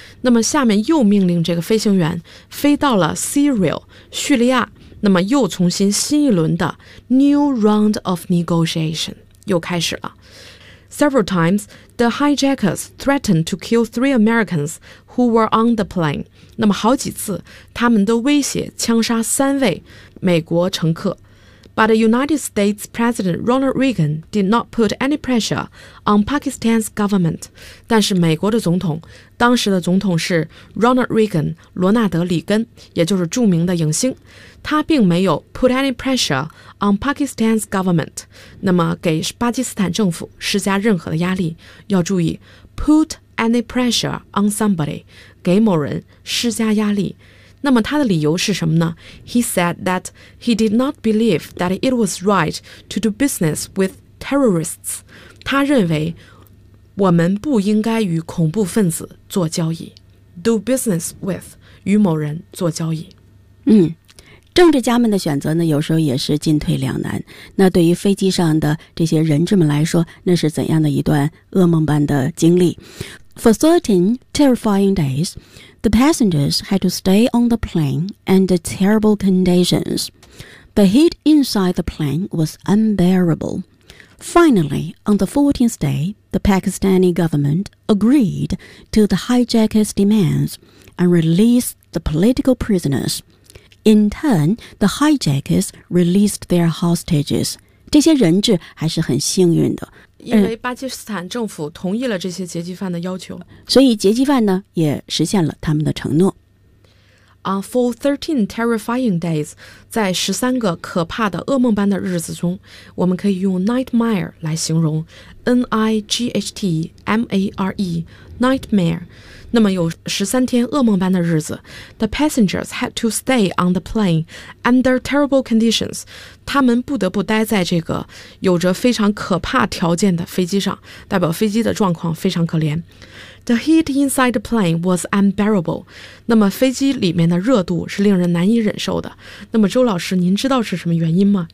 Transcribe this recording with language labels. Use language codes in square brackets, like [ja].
[zh] 那么下面又命令这个飞行员飞到了 Syria, 叙利亚，那么又重新新一轮的 [en] new round of negotiation [zh] 又开始了。 [en] Several times, the hijackers threatened to kill three Americans who were on the plane. [zh] 那么好几次，他们都威胁枪杀三位美国乘客。 [en] But the United States President Ronald Reagan did not put any pressure on Pakistan's government. [zh] 但是美国的总统，当时的总统是 Ronald Reagan, 罗纳德·里根，也就是著名的影星。他并没有 [en] put any pressure on Pakistan's government, [zh] 那么给巴基斯坦政府施加任何的压力。要注意 [en] put any pressure on somebody, [zh] 给某人施加压力。那么他的理由是什么呢？ [en] He said that he did not believe that it was right to do business with terrorists. [zh] 他认为我们不应该与恐怖分子做交易。 [en] Do business with, [zh] 与某人做交易。嗯，政治家们的选择呢，有时候也是进退两难。那对于飞机上的这些人质们来说，那是怎样的一段噩梦般的经历？ [en] For 13 terrifying days,The passengers had to stay on the plane under terrible conditions. The heat inside the plane was unbearable. Finally, on the 14th day, the Pakistani government agreed to the hijackers' demands and released the political prisoners. In turn, the hijackers released their hostages. [zh] 这些人质还是很幸运的。因为巴基斯坦政府同意了这些劫机犯的要求，所以劫机犯呢也实现了他们的承诺。 [en] For 13 terrifying days, [zh] 在十三个可怕的噩梦般的日子中，我们可以用 nightmare 来形容 ，nightmare。Nightmare. 那么有十三天噩梦般的日子。 [en] The passengers had to stay on the plane under terrible conditions. [zh] 他们不得不待在这个有着非常可怕条件的飞机上，代表飞机的状况非常可怜。 [en] The heat inside the plane was unbearable. [zh] 那么飞机里面的热度是令人难以忍受的。那么周老师，您知道是什么原因吗？